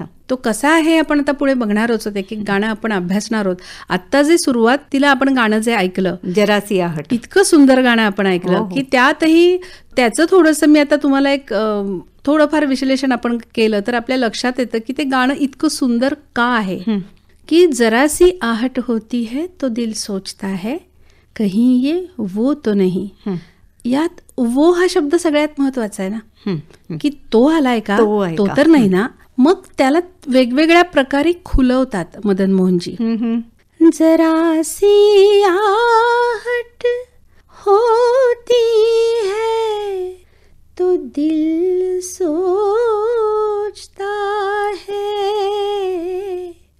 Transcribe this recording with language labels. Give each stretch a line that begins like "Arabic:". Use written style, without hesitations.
Marathi: तो कसा आहे आपण आता पुढे बघणार आहोत. एक एक गाणं आपण अभ्यासणार आहोत. आत्ता जे सुरुवातीला आपण गाणं जे ऐकलं,
Hindi: जरासी आहट,
Marathi: इतकं सुंदर गाणं आपण ऐकलं की त्यातही त्याचं थोडंसं मी आता तुम्हाला एक थोडंफार विश्लेषण आपण केलं तर आपल्या लक्षात येतं की ते गाणं इतकं सुंदर का आहे.
Hindi: की जरासी आहट होती है तो दिल सोचता है, कहीं ये वो तो नहीं.
Marathi: यात वो हा शब्द सगळ्यात महत्वाचा आहे ना, की तो आलाय का, तो तर नाही ना. मग त्याला वेगवेगळ्या प्रकारे खुलवतात मदन मोहनजी.
Hindi: जरासी आहट होती है तो दिल सोचता है,